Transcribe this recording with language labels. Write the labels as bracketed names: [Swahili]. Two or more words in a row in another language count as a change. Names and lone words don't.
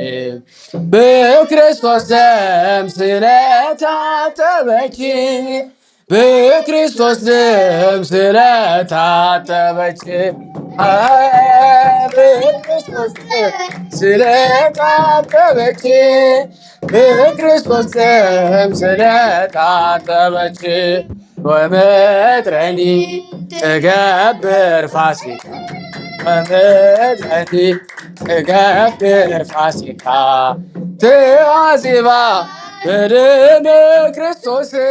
[Amharic] በክርስቶስ ደም ስለታጠበች በክርስቶስ ደም ስለታጠበች በክርስቶስ ደም ስለታጠበች በክርስቶስ ደም ስለታጠበች [Geez] ወምድረኒ ትገብር ፋሲካ ወምድረኒ ትገብር ፋሲካ ትአዚባ በደመ ክርስቶስ